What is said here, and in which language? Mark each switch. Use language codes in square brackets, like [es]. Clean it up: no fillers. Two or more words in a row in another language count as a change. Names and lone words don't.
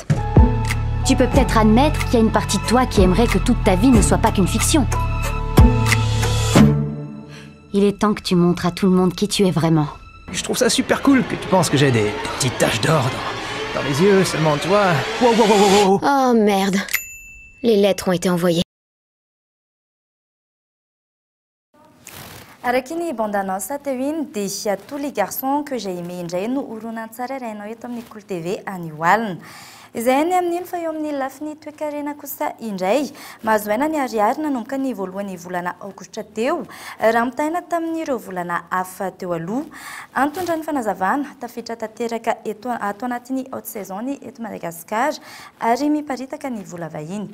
[fr] Tu peux peut-être admettre qu'il y a une partie de toi qui aimerait que toute ta vie ne soit pas qu'une fiction. Il est temps que tu montres à tout le monde qui tu es vraiment. Je trouve ça super cool que tu penses que j'ai des petites taches d'or dans les yeux, seulement toi... Wow. Oh merde. Les lettres ont été envoyées. [mg] Araka ny bande-annonce teo iny dia [fr] tous les garçons que j'ai aimé [mg] indray no horonan tsara rainao eto amin'ny Kolo TV any Oalina. Izay ny amin'iny fa eo amin'ny lafiny toe-karena kosa indray mahazo aina ny ariary nanomboka ny voalohan'ny volana aogositra teo raha mitaina tamin'ireo volana hafa teo aloha. Antondra ny fanazavana tafiditra tanteraka ato anatin'ny [fr] haute saison [mg] eto Madagasikara ary miparitaka ny vola vahiny.